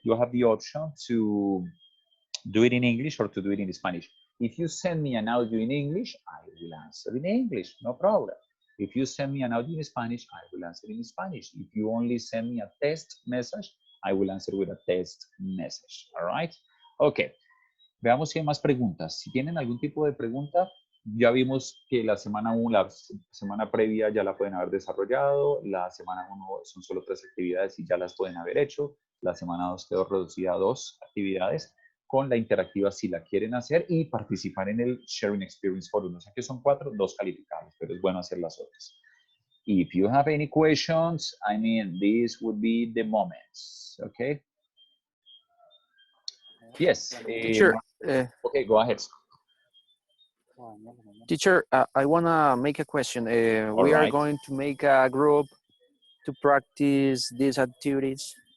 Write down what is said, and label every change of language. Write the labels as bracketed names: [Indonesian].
[English] You have the option to do it in English or to do it in Spanish. If you send me an audio in English, I will answer in English, no problem. If you send me an audio in Spanish, I will answer in Spanish. If you only send me a text message, I will answer with a text message, all right? [Spanish] Okay, veamos si hay más preguntas. Si tienen algún tipo de pregunta, ya vimos que la semana 1, la semana previa ya la pueden haber desarrollado, la semana 1 son solo 3 actividades y ya las pueden haber hecho, la semana 2 quedó reducida a 2 actividades, con la interactiva si la quieren hacer y participar en el Sharing Experience Forum. No sé que son 4, 2 calificables, pero es bueno hacer las otras. [English] If you have any questions, I mean, this would be the moment, okay? Yes. Teacher. Okay, go ahead. Teacher, I want to make a question. We are going to make a group to practice these activities.